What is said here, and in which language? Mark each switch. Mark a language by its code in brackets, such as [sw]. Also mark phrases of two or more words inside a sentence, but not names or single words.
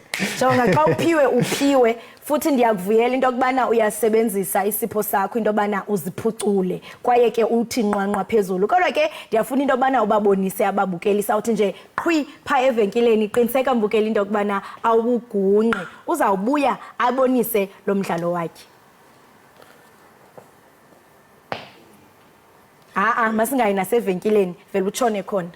[xh] Jonga xa uphiwe futhi ndiyakuvuyela into kubana uyasebenzisa isipho sakho into bana uziphucule kwaye ke uthi nqwanqwa phezulu. Kodwa ke ndiyafuna into bana ubabonise ababukeli sawuthi nje qhwi pha evenkileni qiniseka mbukeli into kubana awugunqe. Uzawubuya abonise lo mdlalo wakhe. Masingayi nasevenkileni vele utshone khona.